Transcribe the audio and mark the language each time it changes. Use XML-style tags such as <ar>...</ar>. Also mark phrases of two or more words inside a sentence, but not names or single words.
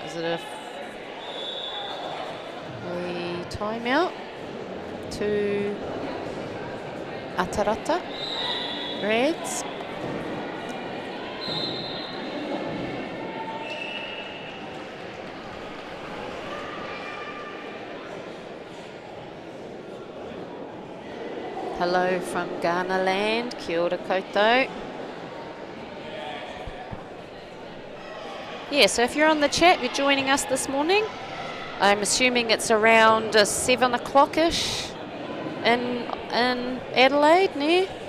<en>Is it a timeout to Atarata Reds. Hello from Ghana land,</en> <mi>kia ora koutou.</mi> <en>Yeah, so if you're on the chat, you're joining us this morning. I'm assuming it's around 7 o'clock-ish in Adelaide, ne?</en>